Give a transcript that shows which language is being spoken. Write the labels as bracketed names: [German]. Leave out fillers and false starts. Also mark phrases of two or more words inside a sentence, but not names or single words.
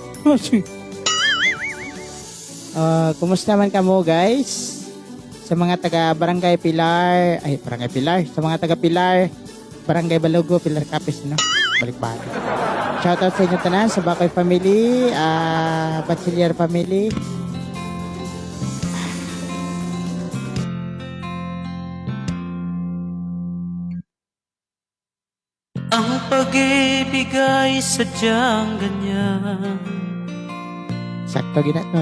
[Hiligaynon] Kumusta man kamo, guys? Sa mga taga Barangay Pilar, sa mga taga Pilar, Barangay Balugo, Pilar Capis, no? Balik-balik. Shoutout sa inyo tanan, sa Bakoy family, Bachiller family. [Filipino] Ang pag-ibig ay sadyang ganyan. [Hiligaynon] Sakto ginatol.